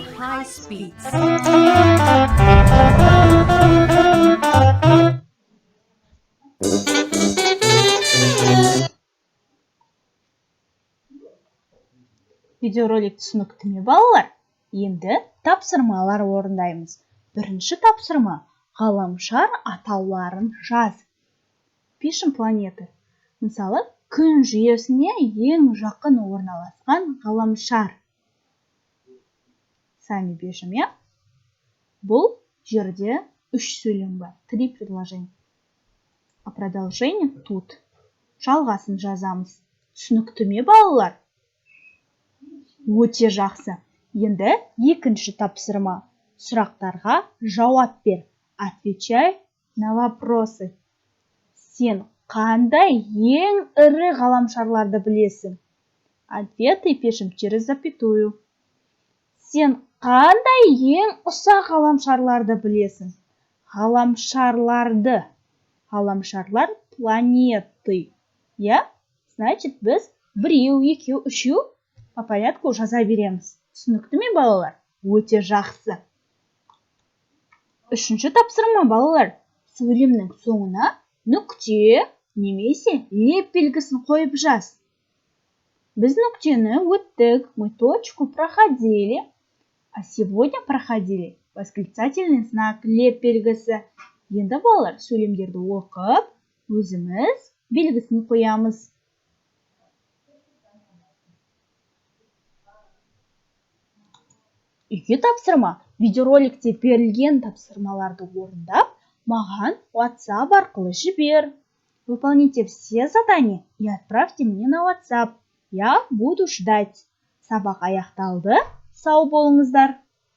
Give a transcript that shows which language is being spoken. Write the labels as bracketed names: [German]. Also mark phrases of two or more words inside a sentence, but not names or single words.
[Kazakh] Видеоролик түсінікті ме, балалар? Енді тапсырмалар орындаймыз. Бірінші тапсырма – ғаламшар атауларын жаз. [Russian] Пишем планеты. [Kazakh] Мысалы, күн жүйесіне ең жақын орналасқан ғаламшар. [Russian] Сами пишем, я? [Kazakh] Бұл жерде 3 сөйлем бар, 3 предложения. [Russian] А продолжение тут. [Kazakh] Жалғасын жазамыз. Түсінікті ме, балалар? Өте жақсы. Енді екінші тапсырма. Сұрақтарға жауап бер. [Russian] Отвечай на вопросы. [Kazakh] Сен қандай ең ірі ғаламшарларды білесің? [Russian] Ответы пишем через запятую. [Kazakh] Сен қандай ең ұсақ ғаламшарларды білесің? Ғаламшарларды. Ғаламшарлар планеты. Я? Значит, біз біреу, екеу, үшеу [Russian] по порядку [Kazakh] жаза береміз. Түсінікті ме, балалар? Өте жақсы. Үшінші тапсырма, балалар. Сөйлемнің соңына нүкте немесе леп белгісін қойып жаз. Біз нүктені өттік, [Russian] мы точку проходили, а сегодня проходили восклицательный знак [Kazakh] леп белгісі. Енді, балалар, сөйлемдерді оқып, өзіміз белгісін қоямыз. Үйге тапсырма. Видеороликте берілген тапсырмаларды орындап, маған WhatsApp арқылы жібер. [Russian] Выполните все задания и отправьте мне на WhatsApp. Я буду ждать. [Kazakh] Сабақ аяқталды. Сау болыңыздар.